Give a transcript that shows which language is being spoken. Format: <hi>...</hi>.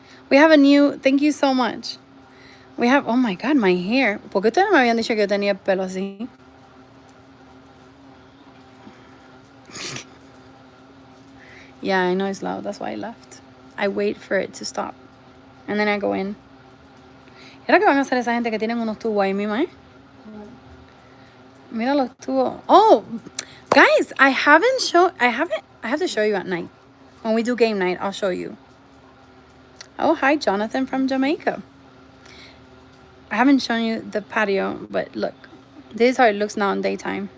<en>We have a new, thank you so much. We have, oh my God, my hair.</en> <es>¿Por qué ustedes me habían dicho que yo tenía el pelo así?</es> <en>Yeah, I know it's loud. That's why I left. I wait for it to stop. And then I go in.</en> <es>¿Y ahora qué van a hacer esa gente que tienen unos tubos ahí mismo, eh? Mira los tubos.</es> <en>Oh, guys, I have to show you at night. When we do game night, I'll show you. Oh, hi, Jonathan from Jamaica. I haven't shown you the patio, but look. This is how it looks now in daytime.</en>